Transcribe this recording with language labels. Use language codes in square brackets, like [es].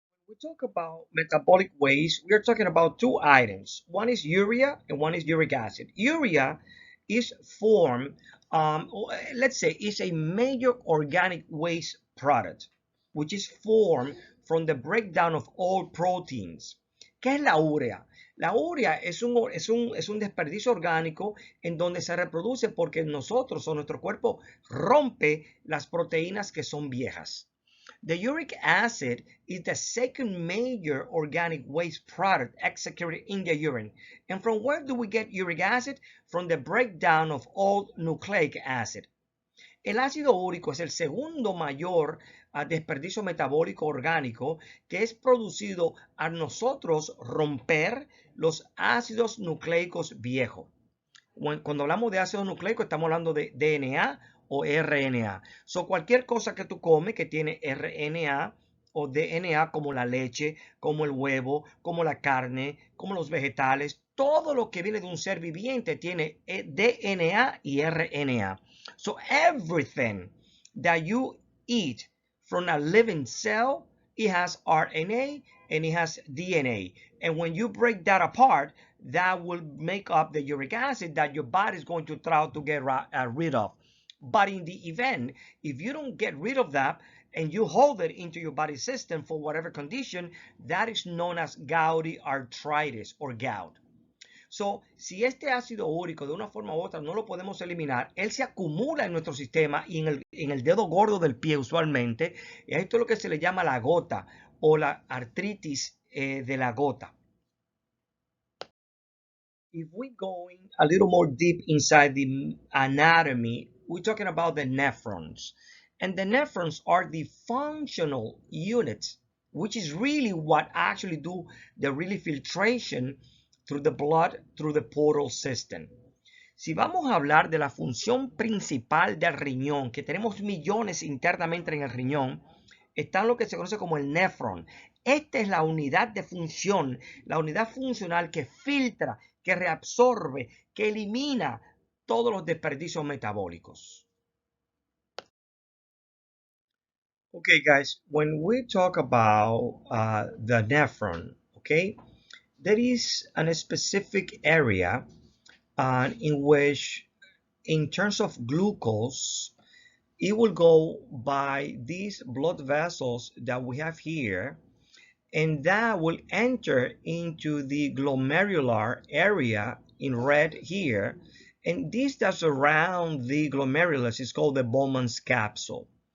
[en] we talk about metabolic waste, we are talking about two items. One is urea and one is uric acid. Urea is formed, let's say, is a major organic waste product, which is formed from the breakdown of all proteins. [es] ¿Qué es la urea? La urea es un desperdicio orgánico en donde se reproduce porque nosotros o nuestro cuerpo rompe las proteínas que son viejas. [en] The uric acid is the second major organic waste product excreted in the urine. And from where do we get uric acid? From the breakdown of old nucleic acid. [es] El ácido úrico es el segundo mayor desperdicio metabólico orgánico que es producido a nosotros romper los ácidos nucleicos viejos. Cuando hablamos de ácido nucleico estamos hablando de DNA o RNA. So, cualquier cosa que tú comes que tiene RNA o DNA, como la leche, como el huevo, como la carne, como los vegetales, todo lo que viene de un ser viviente tiene DNA y RNA. [en] So everything that you eat from a living cell, it has RNA and it has DNA. And when you break that apart, that will make up the uric acid that your body is going to try to get rid of. But in the event, if you don't get rid of that and you hold it into your body system for whatever condition, that is known as gouty arthritis or gout. [es] So, si este ácido úrico de una forma u otra no lo podemos eliminar, él se acumula en nuestro sistema y en el dedo gordo del pie usualmente. Y esto es lo que se le llama la gota o la artritis de la gota. [en] If we go a little more deep inside the anatomy, we're talking about the nephrons. And the nephrons are the functional units, which is really what actually do the really filtration through the blood, through the portal system. [es] Si vamos a hablar de la función principal del riñón, que tenemos millones internamente en el riñón, está lo que se conoce como el nefron. Esta es la unidad de función, la unidad funcional que filtra, que reabsorbe, que elimina todos los desperdicios metabólicos. [en] Okay, guys, when we talk about the nephron, okay, there is a specific area in which, in terms of glucose, it will go by these blood vessels that we have here, and that will enter into the glomerular area in red here, and this that's around the glomerulus is called the Bowman's capsule.